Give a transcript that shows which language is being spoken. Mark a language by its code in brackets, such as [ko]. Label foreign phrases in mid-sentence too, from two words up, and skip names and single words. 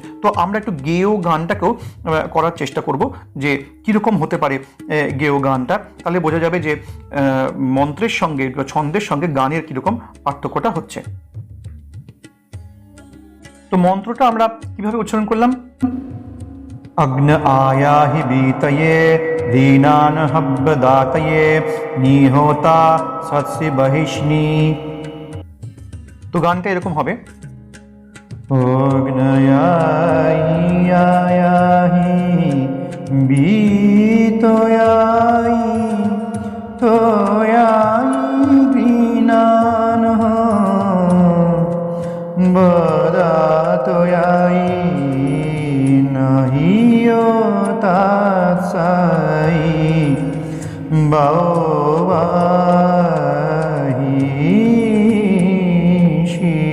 [bn] তো আমরা একটু গেয় গানটাকেও করার চেষ্টা করব যে কীরকম হতে পারে গেয় গানটা, তাহলে বোঝা যাবে যে মন্ত্রের সঙ্গে ছন্দের সঙ্গে গানের কীরকম পার্থক্যটা হচ্ছে। তো মন্ত্রটা আমরা কিভাবে উচ্চারণ করলাম? [sa] अग्न आयाहि बीतये दीनान हब्बदातये निहोता सत्सि बहिष्णि। [bn] तो गानটা এরকম হবে, [sa] অগ্নয়াহি বিতয়াই তোয়াই দীনান বদাতয়াই তাৎসাই বাহিষি